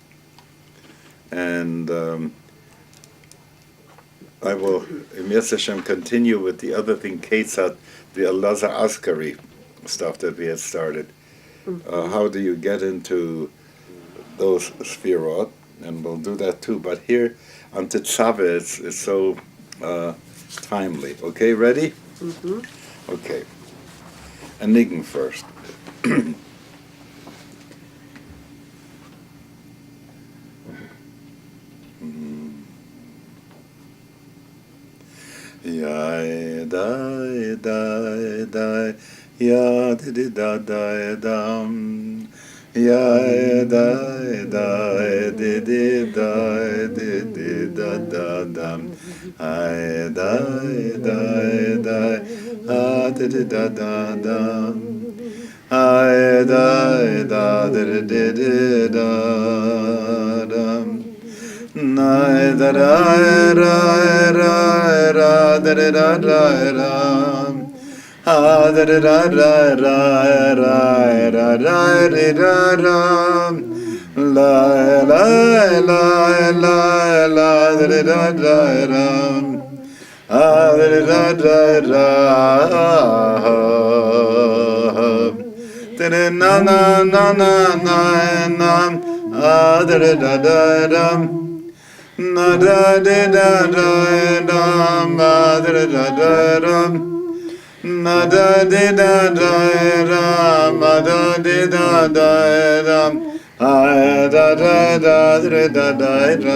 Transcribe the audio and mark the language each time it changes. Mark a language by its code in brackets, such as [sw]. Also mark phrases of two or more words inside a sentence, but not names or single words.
[en] and I will, in [he] ירצה השם, [en] continue with the other thing, Ketzat, the Elazar Askari stuff that we had started. How do you get into those Sfirot? And we'll do that too. But here on Tetzaveh, it's so timely. Okay, ready? Mm-hmm. Okay. Enigma first. Ya da da da ya di da da dam ya da da di da da dam I da da ha di da da dam I da di da dam na da ra ra ra da da ra ha da da ra ra ra ra ra ra la la la la la da da ra ha da da ra da na na na na na na ha da da da na da da da da ma da da da da na da da da da ma da da da da ha da da da da da da